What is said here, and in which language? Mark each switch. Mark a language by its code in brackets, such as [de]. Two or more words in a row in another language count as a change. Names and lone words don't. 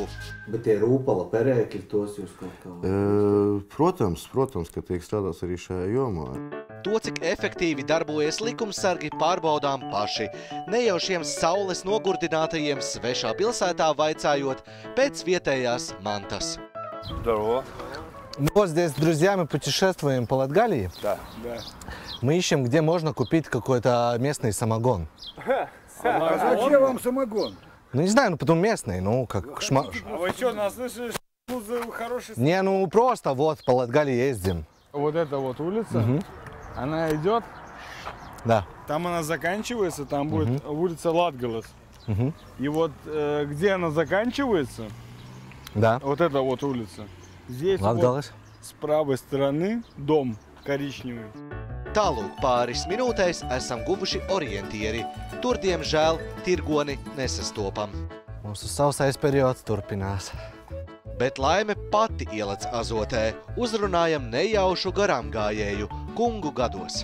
[lv] Bet tie rūpala perēkļi, tos jūs kaut kā... Protams, ka tiek strādāts arī šajā jomā. To, cik efektīvi darbojas likumsargi, pārbaudām paši. Ne jau šiem saules nogurdinātajiem svešā pilsētā vaicājot pēc vietējās mantas. [ru] Здорово. Мы вот здесь с друзьями путешествуем по Латгалии. Да. Мы ищем, где можно купить какой-то местный самогон. А зачем вам самогон? Ну, не знаю, ну, потом местный, ну, как А вы что, нас слышали, что хороший... Не, ну, просто вот по Латгалии ездим. Вот эта вот улица, она идет, Да. там она заканчивается, там будет улица Латгалес. И вот где она заканчивается, Да. вот эта вот улица, здесь Latgales. вот с правой стороны дом коричневый. [lv] Tālūk pāris minūtēs esam guvuši orientieri. Tur, diemžēl, tirgoni nesastopam. Mūsu sausais periods turpinās. Bet laime pati ielec azotē. Uzrunājam nejaušu garām gājēju, kungu gados.